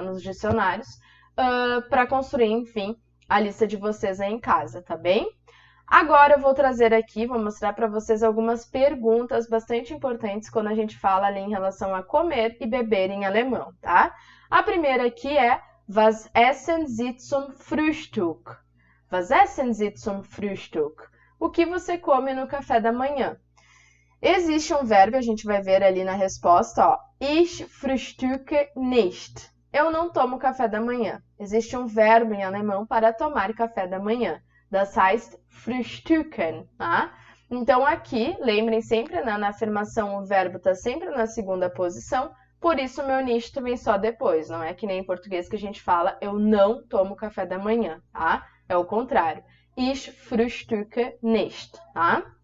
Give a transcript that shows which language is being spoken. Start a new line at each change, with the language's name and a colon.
Portuguese: Nos dicionários, para construir, enfim, a lista de vocês aí em casa, tá bem? Agora eu vou trazer aqui, vou mostrar para vocês algumas perguntas bastante importantes quando a gente fala ali em relação a comer e beber em alemão, tá?
German: A primeira aqui é Was essen Sie zum Frühstück? Was essen Sie zum Frühstück?
Portuguese: O que você come no café da manhã? Existe um verbo, a gente vai ver ali na resposta, ó.
German: Ich frühstücke nicht.
Portuguese: Eu não tomo café da manhã. Existe um verbo em alemão para tomar café da manhã.
German: Das heißt frühstücken, tá?
Portuguese: Então aqui, lembrem sempre, né, na afirmação o verbo está sempre na segunda posição, por isso o meu nicht vem só depois, não é que nem em português que a gente fala eu não tomo café da manhã, tá? É o contrário.
German: Ich frühstücke nicht, tá?